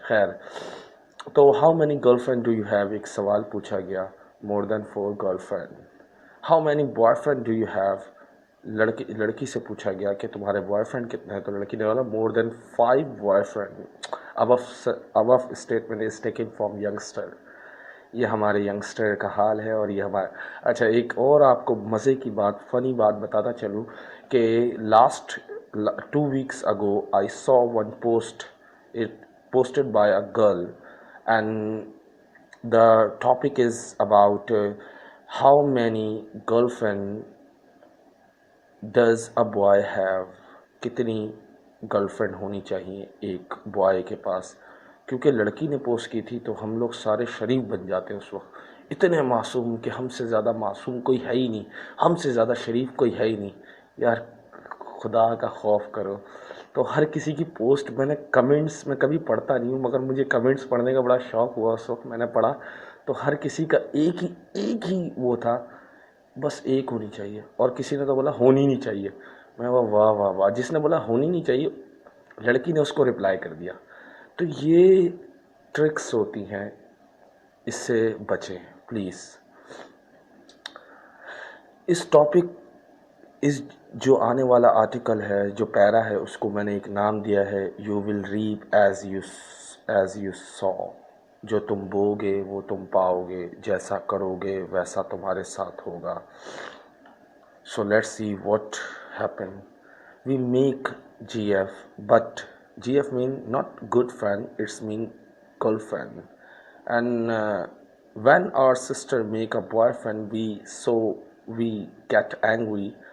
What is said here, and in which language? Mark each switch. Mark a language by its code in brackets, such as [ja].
[ur] خیر، تو [en] how many girlfriend do you have [ur] ایک سوال پوچھا گیا. [en] More than 4 girlfriend. How many boyfriend do you have? [ur] لڑکی سے پوچھا گیا کہ تمہارے بوائے فرینڈ کتنے ہیں؟ تو لڑکی نے بولا [en] More than 5 boyfriend. Above statement is taken from youngster. [ur] یہ ہمارے ینگسٹر کا حال ہے. اور یہ اچھا، ایک اور آپ کو مزے کی بات، فنی بات بتاتا چلوں کہ [en] Last 2 weeks ago I saw one post, it posted by a girl, and the topic is about how many girlfriend does a boy have. [ur] کتنی گرل فرینڈ ہونی چاہیے ایک بوائے کے پاس؟ کیونکہ لڑکی نے پوسٹ کی تھی تو ہم لوگ سارے شریف بن جاتے ہیں اس وقت. اتنے معصوم کہ ہم سے زیادہ معصوم کوئی ہے ہی نہیں، ہم سے زیادہ شریف کوئی ہے ہی نہیں. یار خدا کا خوف کرو. تو ہر کسی کی پوسٹ میں نے کمنٹس میں کبھی پڑھتا نہیں ہوں، مگر مجھے کمنٹس پڑھنے کا بڑا شوق ہوا. اس وقت میں نے پڑھا تو ہر کسی کا ایک ہی وہ تھا، بس ایک ہونی چاہیے. اور کسی نے تو بولا ہونی نہیں چاہیے. میں واہ واہ واہ. جس نے بولا ہونی نہیں چاہیے، لڑکی نے اس کو رپلائی کر دیا. تو یہ ٹرکس ہوتی ہیں، اس سے بچیں پلیز. اس ٹاپک جو آنے والا آرٹیکل ہے، جو پیرا ہے، اس کو میں نے ایک نام دیا ہے [en] You will reap as you sow. [ur] جو تم بو گے وہ تم پاؤ گے، جیسا کرو گے ویسا تمہارے ساتھ ہوگا. [en] So let's see what happened. We make GF, but GF mean not good friend, it's mean girlfriend. And when our sister make a boyfriend, we get angry.